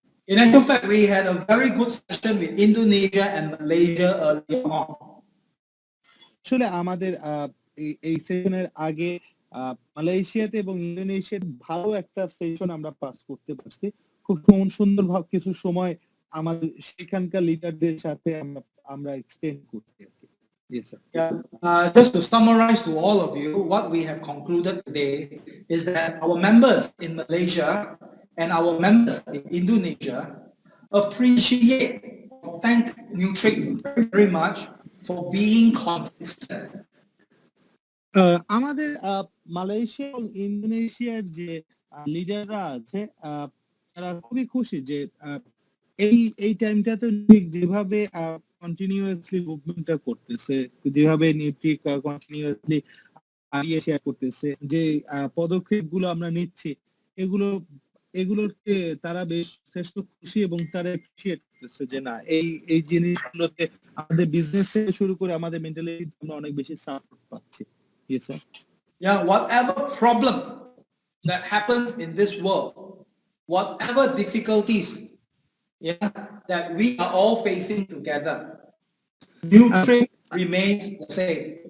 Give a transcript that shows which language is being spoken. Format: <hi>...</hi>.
<en>In actual fact, we had a very good session with Indonesia and Malaysia earlier on.</en> <bn>আসলে আমাদের এই সেশনের আগে মালয়েশিয়াতে এবং ইন্দোনেশিয়ার ভালো একটা সেশন আমরা পাস করতে পারছি। খুব সুন্দর ভাবে কিছু সময় আমাদের সেখানকার লিডারদের সাথে আমরা এক্সটেন্ড করছি আর কি।</bn> <en>Yes, sir. Just to summarize to all of you, what we have concluded today is that our members in Malaysia and our members in Indonesia appreciate, thank Nutric very, very much for being consistent.</en> <bn>আমাদের Malaysia এবং ইন্দোনেশিয়ার যে লিডাররা আছে তারা খুবই খুশি যে এই টাইমটাতে যেভাবে কন্টিনিউয়াসলি মুভমেন্টটা করতেছে, যেভাবে নিউট্রিক কন্টিনিউয়াসলি আইডিয়া শেয়ার করতেছে, যে পদক্ষেপগুলো আমরা নিচ্ছি এগুলোকে তারা বেশ যথেষ্ট খুশি এবং তারা অ্যাপ্রিশিয়েট করতেছে যে না এই জিনিসগুলোতে আমাদের বিজনেস থেকে শুরু করে আমাদের মেন্টালিটি আমরা অনেক বেশি সাপোর্ট পাচ্ছি।</bn> <en>Yes, sir. Yeah, whatever problem that happens in this world, whatever difficulties, that we are all facing together, Nutric remains the same.</en>